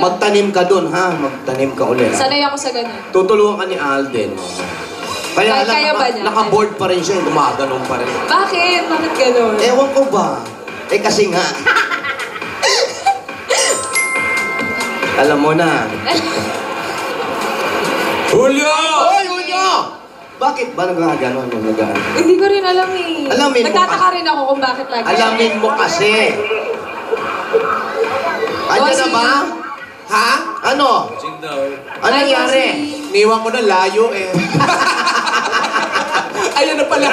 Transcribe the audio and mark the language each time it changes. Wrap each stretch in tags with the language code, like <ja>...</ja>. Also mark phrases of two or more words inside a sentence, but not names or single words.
<tl>Magtanim ka doon, ha? Magtanim ka ulit. Sanay ako sa ganun. Tutulungan ka ni Alden. Kaya Kaya ba niya? naka-board pa rin siya, gumaganon pa rin. Bakit? Bakit ganun? Ewan ko ba? Eh kasi nga. Alam mo na. Julio! Hoy, Julio! Bakit ba nagaganon? Hindi ko rin alam eh. Alamin mo Nagtataka kasi. rin ako kung bakit lagi. Alamin mo kasi. Andiyan na ba? Ha? Ano? Ano nangyari? Niwan ko na layo eh. Ayun na pala.</tl>